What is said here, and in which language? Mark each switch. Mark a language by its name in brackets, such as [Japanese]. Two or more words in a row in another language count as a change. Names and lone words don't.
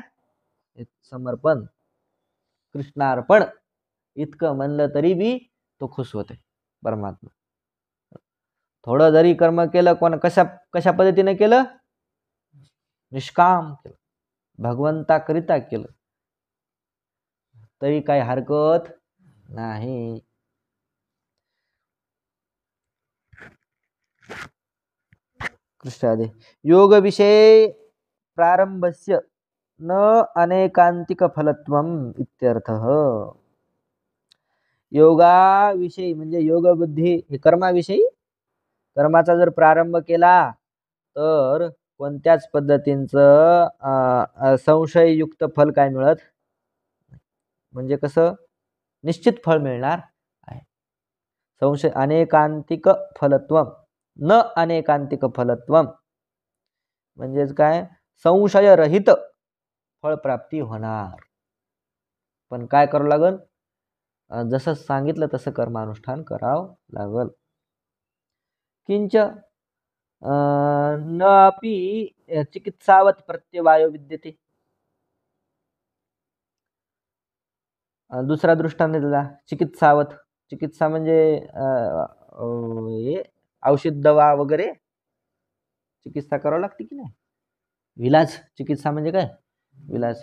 [Marathi] समर्पण, कृष्णार्पण इतकं म्हणलं तरी बी तो खुश होते परमात्मा. थोडं जरी कर्म केलं, कशा पद्धतीने केलं? निष्काम केलं, भगवंताकरिता केलं तरी काही हरकत नाही. [Sanskrit] कृष्णादे योग विषय प्रारंभस्य न अनेकांतिक फलत्वम इत्यर्थः. [Marathi] योगाविषयी म्हणजे योग बुद्धी हे कर्माविषयी. कर्माचा जर प्रारंभ केला तर कोणत्याच पद्धतींचं संशययुक्त फल काय मिळत? म्हणजे कसं? निश्चित फळ मिळणार आहे. संशय [Sanskrit] अनेकांतिक फलत्वम, न अनेकांतिक फलत्वम [Marathi] म्हणजेच काय? संशयरहित फळप्राप्ती होणार. पण काय करावं लागेल? जसं सांगितलं तसं कर्मानुष्ठान करावं लागल. [Sanskrit] किंच न अपि चिकित्सावत प्रत्यवायो विद्यते. [Marathi] दुसरा दृष्टांत दिला चिकित्सावत. चिकित्सा म्हणजे हे औषध दवा वगैरे चिकित्सा करावं लागते की नाही. विलाज. चिकित्सा म्हणजे काय? विलाज.